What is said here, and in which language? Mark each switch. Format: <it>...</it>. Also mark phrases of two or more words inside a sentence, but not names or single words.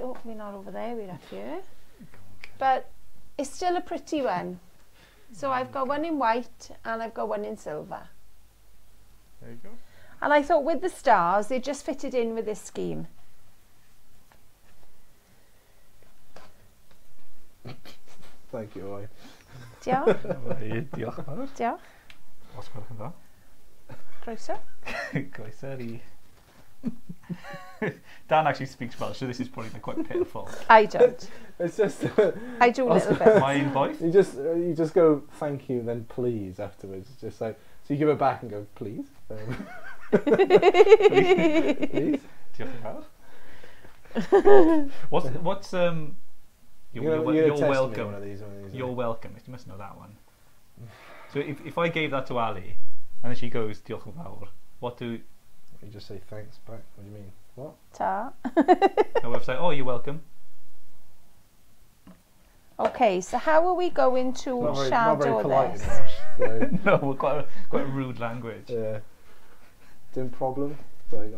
<en>Oh, we're not over there, we're up here. But it's still a pretty one. So I've got one in white and I've got one in silver. There you go. And I thought with the stars, they just fitted in with this scheme. Thank you, Owen.</en> <cy>Diolch. Diolch fawr. Diolch. Os gwelwch yn dda. Croeso. Croeso i...</cy> <en>Dan actually speaks Welsh, so this is probably quite pitiful. I don't. It's just... I do a little bit.</en> <cy>Mae'n boeth?</cy> <en>You just go thank you, then please afterwards. Just like, so you give it back and go, please. Please.</en> <cy>Diolch yn fawr.</cy> <en>What's you're welcome. One of these, You're welcome. You must know that one. So if I gave that to Ali, and then she goes</en> <cy>diolch yn fawr,</cy> <en>what do you just say thanks back? What do you mean? What? Ta. I would say, oh, you're welcome. Okay, so how are we going to Not very shadow polite this? in Welsh, so. No, we're quite a rude language. Yeah.</en> <cy>Dim problem.</cy> <en>Like, I mean,</en>